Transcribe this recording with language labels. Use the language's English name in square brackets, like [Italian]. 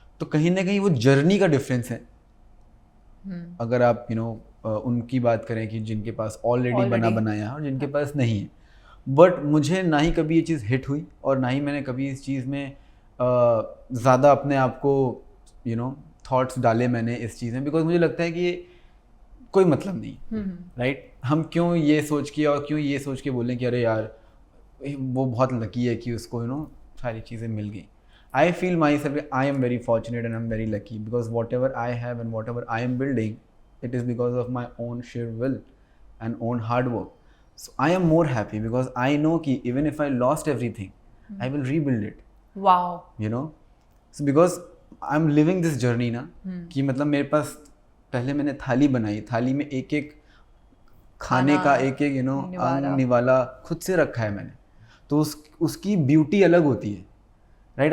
[Hindi] तो कहीं ना कहीं वो जर्नी का डिफरेंस है। अगर आप उनकी बात करें कि जिनके पास ऑलरेडी बना बनाया है और जिनके पास नहीं है, बट मुझे ना ही कभी ये चीज़ हिट हुई, और ना ही मैंने कभी इस चीज़ में ज़्यादा अपने आप को थॉट्स डाले मैंने इस चीज़ में, बिकॉज मुझे लगता है कि ये कोई मतलब नहीं, राइट? हम क्यों ये सोच के बोलें कि अरे यार वो बहुत लकी है कि उसको सारी चीज़ें मिल गई। [English] I feel myself, I am very fortunate and I'm very lucky, because whatever I have and whatever I am building, it is because of my own sheer will and own hard work. So I am more happy because I know कि even if I lost everything, I will rebuild it. Wow. So because I'm living this journey [Hindi] ना, कि मतलब मेरे पास पहले मैंने थाली बनाई, थाली में एक एक खाने का एक एक अंग निवाला खुद से रखा है मैंने, तो उसकी ब्यूटी अलग होती है, राइट?